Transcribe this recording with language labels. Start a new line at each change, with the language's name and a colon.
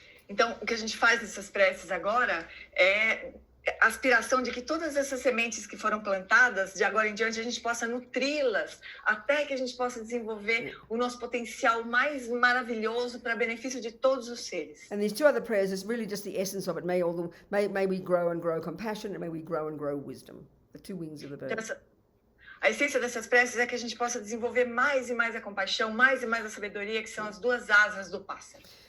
Portuguese: Então, o que a gente faz nessas preces agora é a aspiração de que todas essas sementes que foram plantadas, de agora em diante, a gente possa nutri-las, até que a gente possa desenvolver o nosso potencial mais maravilhoso para benefício de todos os seres.
English: And these 2 other prayers is really just the essence of it. May we grow and grow compassion, and may we grow and grow wisdom. The 2 wings of the bird.
Portuguese: Então, a essência dessas preces é que a gente possa desenvolver mais e mais a compaixão, mais e mais a sabedoria, que são as 2 asas do pássaro.